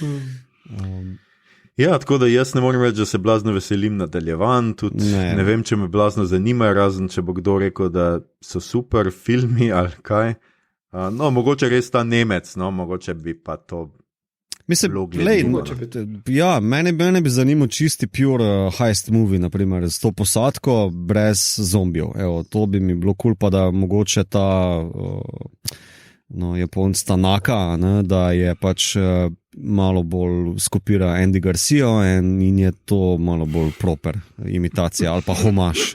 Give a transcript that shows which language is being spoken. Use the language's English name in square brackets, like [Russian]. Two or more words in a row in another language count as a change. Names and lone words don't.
[Slovenian] Ja, tako da jaz ne morem reči, da se blazno veselim nadaljevanj, tudi ne vem, če me blazno zanima, razen če bo kdo rekel, da so super filmi ali kaj. No, mogoče res ta Nemec, no, mogoče bi pa to... Mislim, vlogi. Ja, mene bi zanimal čisti [English] pure heist movie, [Slovenian] naprimer, s to posadko brez zombijev. Evo, to bi mi bilo kul, pa da mogoče ta Japonc Tanaka, ne, da je pač malo bolj skopira Andy Garcia in je to malo bolj proper imitacija ali pa homaž.